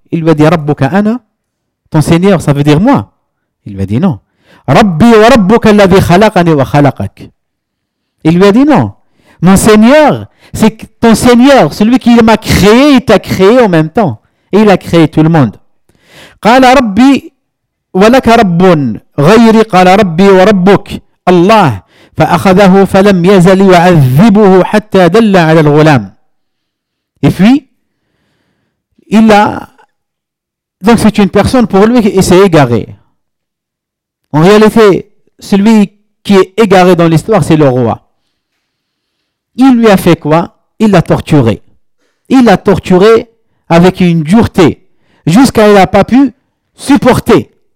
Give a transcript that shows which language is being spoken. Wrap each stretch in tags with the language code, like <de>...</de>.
<fr>Il lui a dit</fr> <ar>Rabbuka ana.</ar> <fr>Ton Seigneur, ça veut dire moi. Il lui a dit non.</fr> <ar>Rabbi wa Rabbuka alladhi khalaqani wa khalaqak.</ar> <fr>Il lui a dit non. Mon Seigneur, c'est ton Seigneur, celui qui m'a créé, il t'a créé en même temps. Et il a créé tout le monde.</fr> <ar>Qala Rabbi. ولك رب غيري قال ربي وربك الله فأخذه فلم يزل يعذبه حتى دل على الغلام.</ar> <fr>Et puis il a donc c'est une personne pour lui qui s'est égaré. En réalité, celui qui est égaré dans l'histoire, c'est le roi. Il lui a fait quoi? Il l'a torturé. Il l'a torturé avec une dureté jusqu'à il n'a pas pu supporter.</fr>